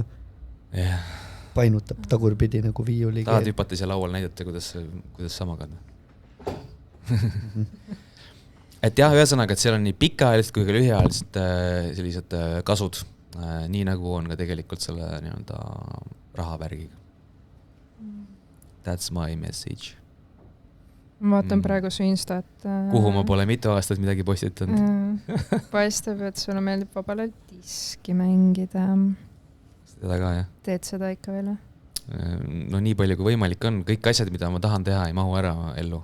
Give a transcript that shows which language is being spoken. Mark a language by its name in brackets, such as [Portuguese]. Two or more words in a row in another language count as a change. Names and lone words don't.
[Estonian] Painutab tagurpidi nagu viiuli. Tahad hüpati seal laual näidata, kuidas sa magad. Et jah, ühesõnaga, et seal on nii pikaajalised kui ka lühiajalised sellised kasud, nii nagu on ka tegelikult selle nii-öelda rahavärgiga. [English] That's my message. [Estonian] Ma vaatan praegu su Instat. Kuhu ma pole mitu aastat midagi postitanud. Paistab, et sulle meeldib vabale diski mängida. Seda ka, jah. Teed seda ikka veel? No nii palju kui võimalik on. Kõik asjad, mida ma tahan teha, ei mahu ära ellu.